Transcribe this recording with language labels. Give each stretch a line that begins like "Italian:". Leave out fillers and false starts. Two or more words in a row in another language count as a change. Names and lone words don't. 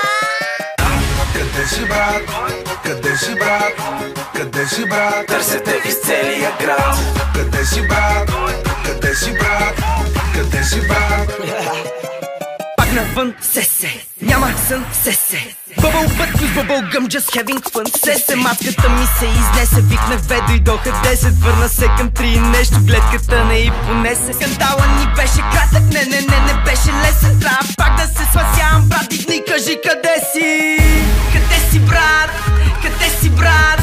Bulgarian: Къде си, брат? Къде си, брат? Къде си, брат? Търсете из целия град. Къде си, брат? Къде си, брат? Къде си, брат? Пак навън, се, няма сън, се.
English: Bubble butt plus bubble gum, just having fun,
Bulgarian: се. Матката ми се изнесе, викнах две, дойдоха 10. Върна се към 3, нещо гледката не и понесе. Скандала ни беше кратък, не беше лесен. Трябва пак да се спасявам, брат, дигни, кажи къде си. Къде си, брат? Къде си, брат?